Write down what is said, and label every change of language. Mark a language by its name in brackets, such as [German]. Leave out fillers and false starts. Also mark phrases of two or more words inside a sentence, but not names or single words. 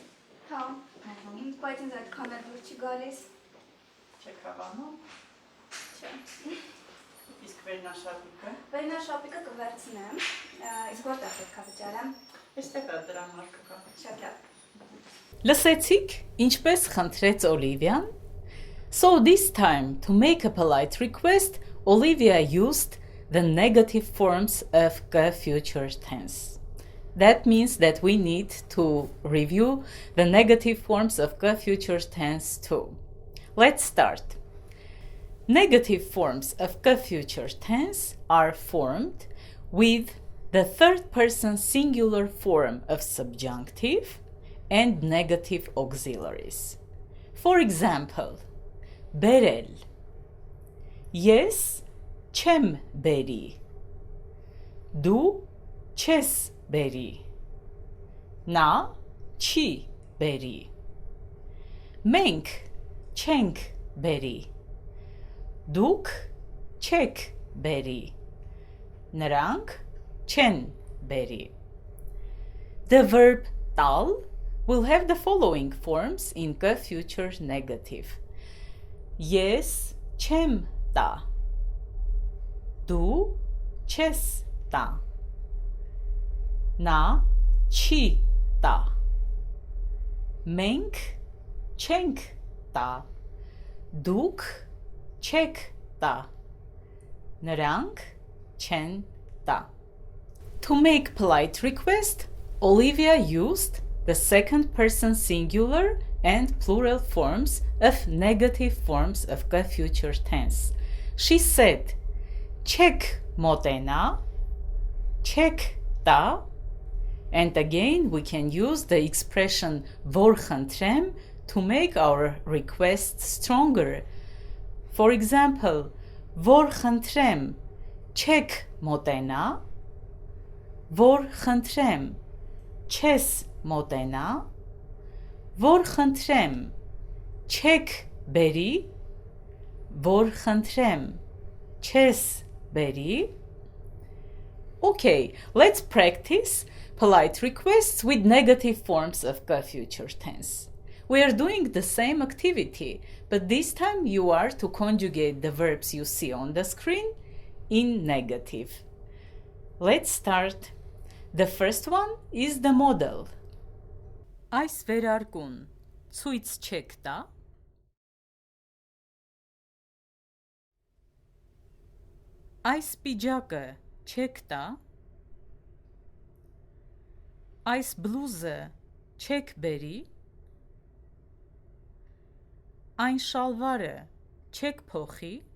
[Armenian] Հա։ Բայց ինձ այդքան էլ դուր չի գալիս։ Չեք հավանում։ Չէ։ Իսկ վերնաշապիկը։ Վերնաշապիկը կվերցնեմ, իսկ որտեղ պետք է վճարեմ։ Այստեղ է դրա մարկը կա։ Շատ լավ։ Լսեցիք, ինչպես խնդրեց Օլիվիան? [English] So this time, to make a polite request, Olivia used the negative forms of the future tense. That means that we need to review the negative forms of the future tense too. Let's start. Negative forms of the future tense are formed with the third person singular form of subjunctive and negative auxiliaries. For example, berel. Yes, [Armenian] չեմ բերի. Դու չես բերի. Նա չի բերի. Մենք չենք բերի. Դուք չեք բերի. Նրանք չեն բերի. [English] The verb տալ will have the following forms in the future negative. [Armenian] Ես չեմ տա. Դու չես տա. Նա չի տա. Մենք չենք տա. Դուք չեք տա. Նրանք չեն տա. [English] To make polite request, Olivia used the second person singular and plural forms of negative forms of the future tense. She said, [Armenian] չեք մոտենա, չեք տա, [English] and again we can use the expression [Armenian] որ խնդրեմ [English] to make our request stronger. For example, [Armenian] որ խնդրեմ, չեք մոտենա, որ խնդրեմ, չես մոտենա, որ խնդրեմ, չեք բերի, որ խնդրեմ, չես բերի. [English] Okay, let's practice polite requests with negative forms of the future tense. We are doing the same activity, but this time you are to conjugate the verbs you see on the screen in negative. Let's start. The first one is the model. [Armenian] Այս վերարկուն ցույց չեք տա, Այս պիջակը չեք տա։ Այս բլուզը չեք բերի։ Այն շալվարը չեք փոխի։